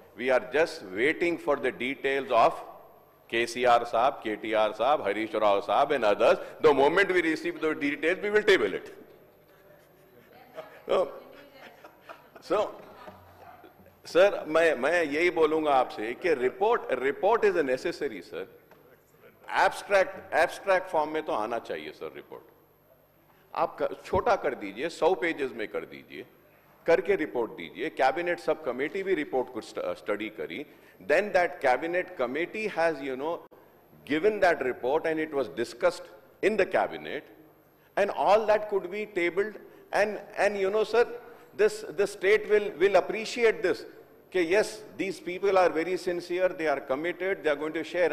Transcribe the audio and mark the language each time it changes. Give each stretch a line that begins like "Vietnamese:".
English: We are just waiting for the details of KCR Saab, KTR Saab, Harish Rao Saab and others. The moment we receive the details, we will table it. So sir,
Hindi: मैं यही बोलूंगा आपसे कि
English: report is a necessary, sir.
Hindi: Abstract form में तो आना चाहिए sir report. आप छोटा कर दीजिए, 100 पेजेस में कर दीजिए, करके रिपोर्ट दीजिए. कैबिनेट सब कमेटी भी रिपोर्ट को स्टडी करी.
English: Then that cabinet committee has given that report and it was discussed in the cabinet, and all that could be tabled, and sir, the state will appreciate this. Okay, yes, these people are very sincere, they are committed, they are going to share.